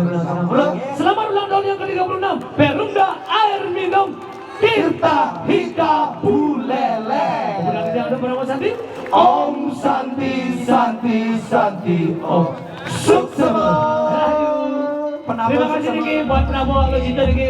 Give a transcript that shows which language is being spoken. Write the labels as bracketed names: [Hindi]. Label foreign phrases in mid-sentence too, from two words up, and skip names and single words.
[Indonesian] Selamat ulang tahun yang ke-36 Perumda Air Minum Tirta Hika Bulele. Kemudian tidak ada berapa Santi? [Sanskrit] Om Santi Santi Santi Om Suksema. [Indonesian] Terima kasih Niki buat penabuh lo cinta Niki.